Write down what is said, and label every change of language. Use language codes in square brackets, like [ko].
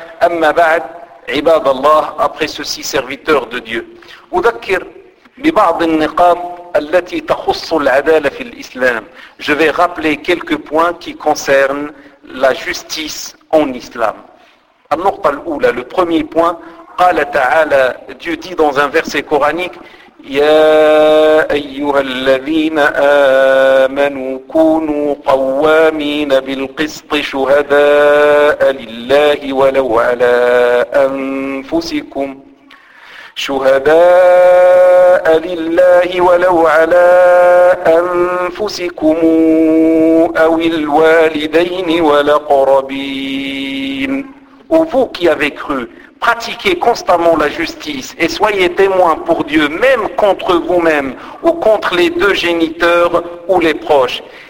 [ar] أما بعد, عباد الله, [fr] après ceci, serviteur de Dieu, [ar] أذكر ببعض النقاط التي تخص العدالة في الإسلام. [fr] Je vais rappeler quelques points qui concernent la justice en islam. [ar] النقطة الأولى, [fr] le premier point, [ar] قال تعالى, [fr] Dieu dit dans un verset coranique, [ar] يا أيها الذين آمنوا كونوا قوامين بالقسط شهداء لله ولو على أنفسكم شهداء لله ولو على أنفسكم أو الوالدين والأقربين. [fr] Ou vous qui avez cru, pratiquez constamment la justice et soyez témoins pour Dieu, même contre vous-même ou contre les deux géniteurs ou les proches.